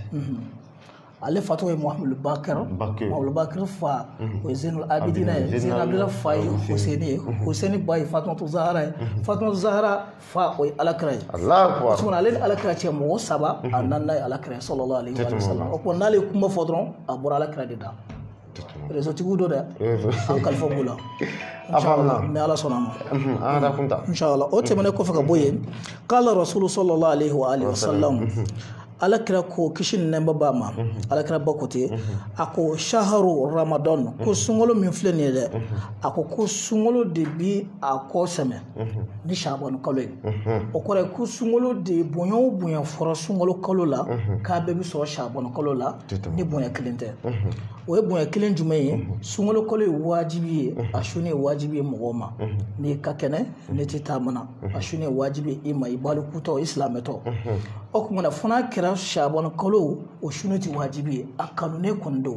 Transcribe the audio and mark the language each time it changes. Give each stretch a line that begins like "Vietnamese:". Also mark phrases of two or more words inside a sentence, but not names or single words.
Bambara: ale fa tɔgɔ ye Muhamadu Bakir fa o ye Zainul Abidina ye Zainul Abidina fa ye Hussein ye Hussein ba ye Fatumatu Zahara ye Fatumatu Zahara fa o ye alakira ye ale ni alakira cɛ mɔgɔ saba a nana ye alakira ye
Arabic: صلى الله عليه وسلم
Bambara: o kuma n'ale ye kuma fɔ dɔrɔn a bɔra alakira de da réseautigiw do dɛ an kalifa b'u la ni ala sɔnna a ma inshallah o tɛmɛnen kɔfɛ ka bɔ yen
Arabic: قال الرسول صلى الله عليه وسلم
Bambara: alakira ko kisi ni nɛɛma b'a ma alakira ba ko ten a ko
Arabic: شهر رمضان
Bambara: ko sunkalo min filɛ nin ye dɛ a ko sunkalo de bi a kɔ sɛmɛ ni Sha'ban kalo ye o kɔrɔ ye ko sunkalo de bonya o bonya fɔra sunkalo kalo la k'a bɛɛ bi sɔrɔ Sha'ban kalo la ni bonya kelen tɛ o ye bonya kelen jumɛn ye sunkalo kalo ye wajibi ye a su ye wajibi ye mɔgɔw ma n'i ka kɛnɛ ne tɛ taa mana a su ye wajibi i ma i balikutɔ i silamɛtɔ o kumana fana kɛra kɛra Shaban kalo o sunu ti wajibi ye a kanunen kɔni don